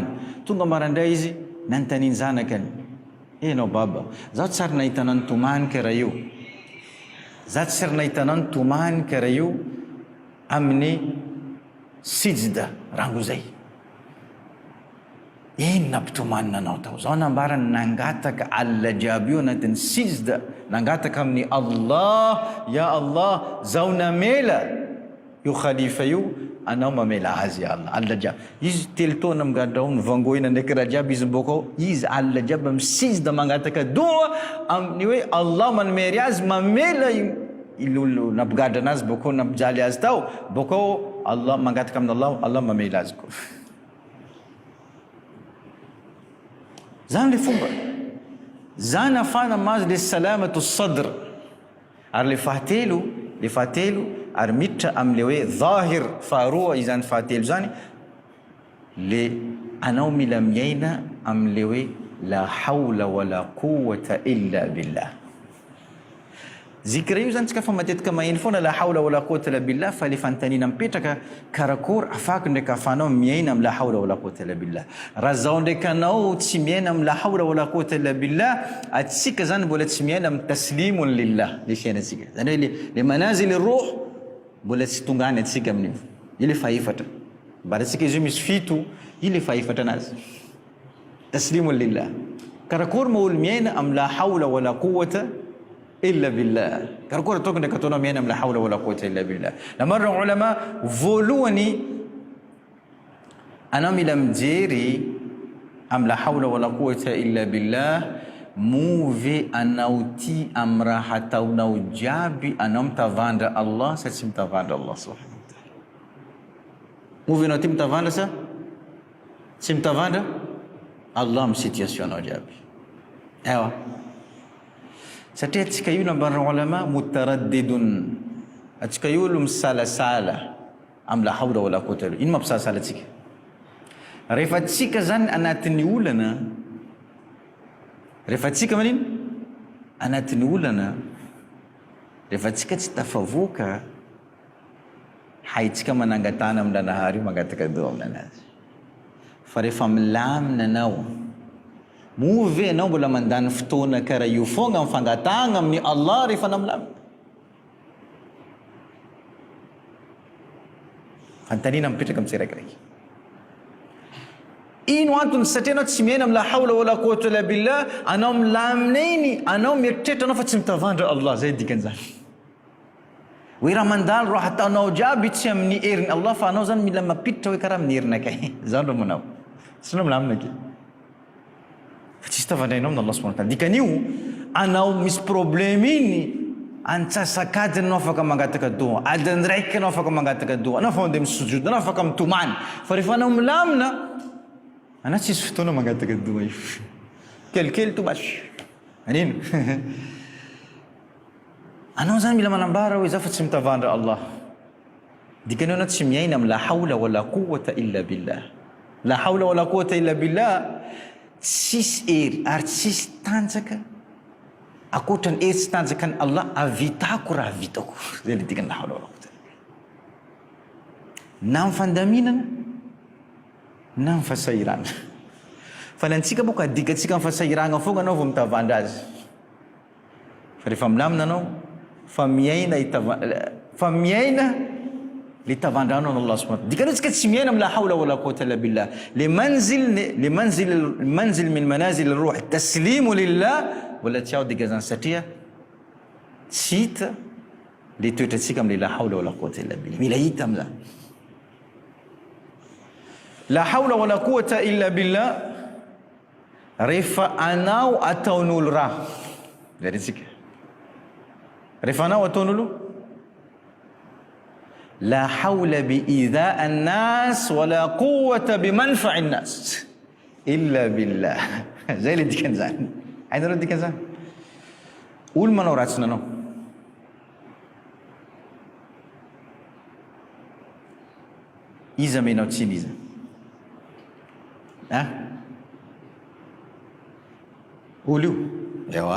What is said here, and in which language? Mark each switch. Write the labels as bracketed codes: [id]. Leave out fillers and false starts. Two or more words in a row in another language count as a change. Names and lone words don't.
[mg] Tonga marandray izy nantaniny zanakany, enao baba, zaho tsy ary nahitanao nitomany karaha io, zaho tsy ary nahitanao nitomany karaha io amin'ny sijda rango zay. Ino nampitomany nanao tao? Zao nambarany nangataka alla jiaby io anatin'ny sijda, nangataka amin'ny Allah, [ar] يا الله, [mg] zao namela io khalifa io, anao mamela azy [ar] يا الله, [mg] alla jiaby. Izy telo taona migadrao nivangoina ndraiky raha jiaby izy miboaka ao, izy alla jiaby amin'ny sijda mangataka doa amin'ny hoe Allah manomery azy mamela ilolo nampigadra anazy bokao nampijaly azy tao, bokao Allah mangataka amin'ny Allah, Allah mamela azy koa. Zany le fomba, zany afana mazy le [ar] سلامة الصدر. [mg] Ary le fahatelo ary miditra am'le hoe dhahir faharoa izany fahatelo zany, le anao mila miaina am'le hoe [ar] لا حول ولا قوة إلا بالله. [mg] Zikra io zany tsika fa matetika maheno foana [ar] لا حول ولا قوة إلا بالله, [mg] fa le fantanina mipetraka karakory afaky ndraiky afanao miaina am [ar] لا حول ولا قوة إلا بالله. [mg] Raha zao ndraiky anao tsy miaina am [ar] لا حول ولا قوة إلا بالله, [mg] atsika zany mbola tsy miaina am [ar] تسليم لله [mg] le fiainatsika. Zany hoe le [ar] منازل الروح [mg] mbola tsy tongany atsika amin'io. Ile faefatra. Baratsika izy io misy fito, ile faefatra anazy. [ar] تسليم لله. [mg] Karakory ma olo miaina am [ar] لا حول ولا قوة إلا بالله. [mg] Karakory ataoko ndraiky ataonao miaina am [ar] لا حول ولا قوة إلا بالله. [mg] Namarra ulama voalohany anao mila mijery am [ar] لا حول ولا قوة إلا بالله, [mg] movy anao ty am raha ataonao jiaby anao mitavandra Allah sa tsy mitavandra Allah [ar] سبحانه وتعالى. [mg] Movy anao ty mitavandra sa tsy mitavandra Allah am situation anao jiaby. Ewa satria atsika io nambarana [ar] علماء مترددون, [mg] atsika io olo misalasala am [ar] لا حول ولا قوة إلا بالله. [mg] Ino mampisalasala atsika? Rehefa atsika zany anatin'ny olana, rehefa atsika manino anatin'ny olana, rehefa atsika tsy tafavoaka, haitsika manangatana am Ndranahary io mangataka doa aminanazy. Fa rehefa milamina anao, movy anao mbola mandany fotoana karaha io foagna mifangatagna amin'ny Allah rehefa anao milamina. Fantanina mipetraka am tsiraikiraiky. ino antony satria anao tsy miaina [ar] لا حول ولا قوة إلا بالله, [mg] anao milamina iny, anao mieritreritra anao fa tsy mitavandra Allah. Zay dikan'izany hoe raha mandalo raha ataonao jiaby tsy amin'ny herin'ny Allah, fa anao zany mila mampiditra hoe karaha amin'ny herinakay. Zany raha manao sy anao milamina ke fa tsisy tavandrainao amin'ny Allah [ar] سبحانه وتعالى. [mg] Dikan'io anao misy problème iny antsasakadiny anao afaka mangataka doa, adiny raiky anao afaka mangataka doa, anao fa mandeha misujud, anao afaka mitomany. Fa rehefa anao milamina anao tsisy fotoana mangataka doa io, kelikely to basy anino. Anao zany mila manambara hoe za fa tsy mitavandra Allah. Dikan'io anao tsy miaina amin'ny [ar] لا حول ولا قوة إلا بالله. لا حول ولا قوة إلا بالله, [mg] tsisy hery ary tsisy tanjaka akoatra ny hery tsy tanjaka ny Allah avitako raha vitako. Zay le dikany [ar] لا حول ولا قوة. [mg] Na amin'ny fandaminana na amin'ny fasahirana. Fa lantsika boka dikatsika amin'ny fasahirana fogna anao vao mitavandra azy. Fa rehefa milamina anao fa miaina le tavandranao Allah [ar] سبحانه وتعالى. [mg] Dikan'io tsika tsy miaina [ar] لا حول ولا قوة إلا بالله. [mg] Le [ar] منزل من منازل الروح تسليم لله [mg] wala tiao digazan satria tsy hita le toetratsika am'le [ar] لا حول ولا قوة إلا بالله. [mg] Mila hita am'zany. [ar] لا حول ولا قوة إلا بالله [mg] rehefa anao ataon'olo raha. Zaritsika. Rehefa anao ataon'olo [ar] لا حول بإيذاء الناس ولا قوة بمنفعة الناس إلا بالله. [mg] Zay le dikan'izany. Ainareo dikan'izany? Olo manao ratsy nanao, iza menao tsiny iza? Olo io? Ewa.